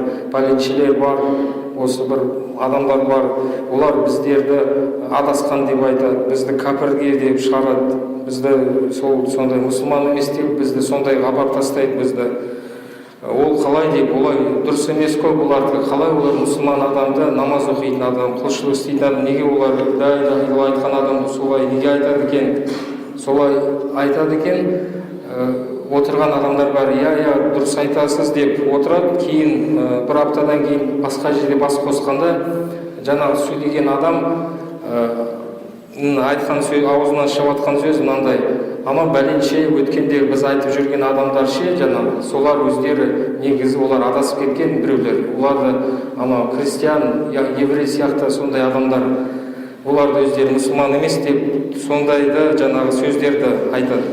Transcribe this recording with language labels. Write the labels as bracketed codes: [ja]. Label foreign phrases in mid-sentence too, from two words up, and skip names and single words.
[kk] Полицейлер бар, осы бір адамдар бар, олар біздерді адасқан деп айтады, бізді кәпірге деп шығарады, бізді сондай мұсылман емес деп бізді сондай хабар тастайды, бізді ол қалай деп, олай дұрыс емес қой бұлардікі, қалай олар мұсылман адамды, намаз оқитын адам, құлшылық істейтін адам, неге олар [ar] لا إله إلا الله [kk] айтқан адамды солай неге айтады екен, солай айтады екен. Отырған адамдар бар, иә дұрыс айтасыз деп отырады. Кейін бір аптадан кейін басқа жерде бас қосқанда жаңағы сөйлеген адам айтқан сөз, аузынан шығып жатқан сөз мынандай: ама бәленше өткенде біз айтып жүрген адамдар ше, жаңағы солар өздері негізі олар адасып кеткен біреулер, оларды ана христиан, еврей сияқты сондай адамдар, оларды өздері мұсылман емес деп сондайды жаңағы сөздерді айтады.